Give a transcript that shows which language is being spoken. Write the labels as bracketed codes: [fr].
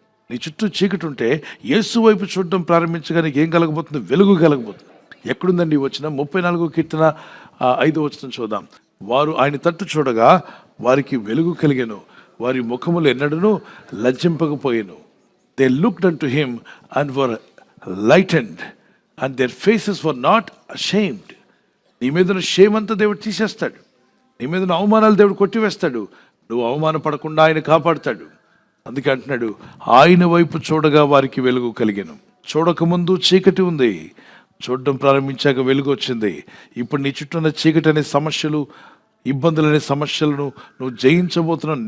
[te] నీ చుట్టూ చీకటి ఉంటే యేసు వైపు చూడడం ప్రారంభించగానే ఏం కలగబోతుంది? వెలుగు కలగబోతుంది. ఎక్కడుందండి వచ్చిన 34వ కీర్తన 5వ వచనం చూద్దాం. వారు ఆయన తట్టు చూడగా వారికి వెలుగు కలిగెను, వారి ముఖములు ఎన్నడూ లజ్జింపకపోయెను. [en] They looked unto him and were lightened and their faces were not ashamed. [te] నీ మీద షేమ్ అంతా దేవుడు తీసేస్తాడు, నీ మీద అవమానాలు దేవుడు కొట్టివేస్తాడు. నువ్వు అవమానపడకుండా ఆయన కాపాడుతాడు. అందుకే అంటున్నాడు, ఆయన వైపు చూడగా వారికి వెలుగు కలిగెను. చూడకముందు చీకటి ఉంది, చూడడం ప్రారంభించాక వెలుగు వచ్చింది. ఇప్పుడు నీ చుట్టూ ఉన్న చీకటి అనే సమస్యలు, ఇబ్బందులు అనే సమస్యలను నువ్వు జయించబోతున్నావు.